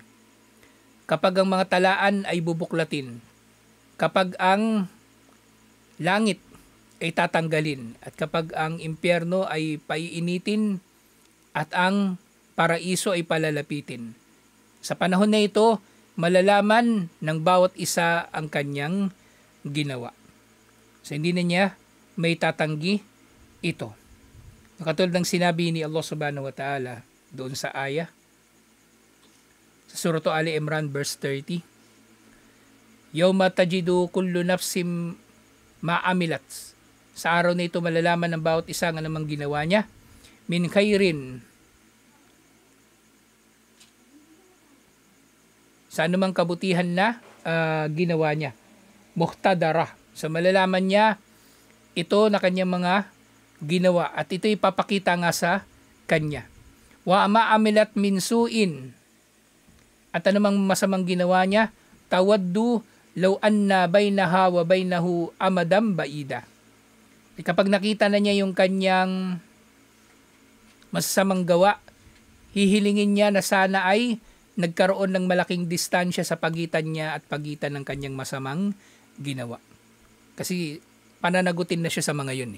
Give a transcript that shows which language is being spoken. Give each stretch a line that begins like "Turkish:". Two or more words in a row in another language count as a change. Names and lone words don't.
Filipino: Kapag ang mga talaan ay bubuklatin, kapag ang langit ay tatanggalin, at kapag ang impyerno ay paiinitin at ang paraiso ay palalapitin. Sa panahon na ito, malalaman ng bawat isa ang kanyang ginawa. So hindi na niya may tatanggi ito. Katulad ng sinabi ni Allah
Arabic: سبحانه وتعالى
Filipino: doon sa ayah sa Surah Ali Imran verse 30.
Arabic: يوم تجد كل نفس ما عملت.
Filipino: Sa araw na ito malalaman ng bawat isa ang anumang ginawa niya.
Arabic: من خير,
Filipino: sa anumang kabutihan na ginawa niya. Muhtadara. So malalaman niya ito na kanyang mga ginawa at ito ipapakita nga sa kanya.
Arabic: وما عملت من سوء.
Filipino: At anumang masamang ginawa niya,
Arabic: تود لو أن بينها وبينه أمدا بعيدا.
Filipino: Kapag nakita na niya yung kanyang masasamang gawa, hihilingin niya na sana ay nagkaroon ng malaking distansya sa pagitan niya at pagitan ng kanyang masamang ginawa. Kasi pananagutin na siya sa mga yun.